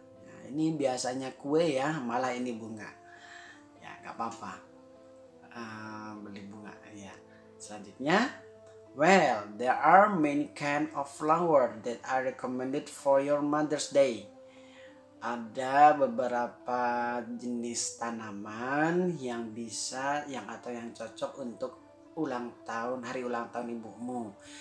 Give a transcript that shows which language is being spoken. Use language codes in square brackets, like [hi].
[id] Nah, ini biasanya kue ya, malah ini bunga. Ya, nggak apa-apa. Beli bunga ya. Selanjutnya, [en] well, there are many kind of flower that are recommended for your Mother's Day. [id] Ada beberapa jenis tanaman yang cocok untuk hari ulang tahun ibumu.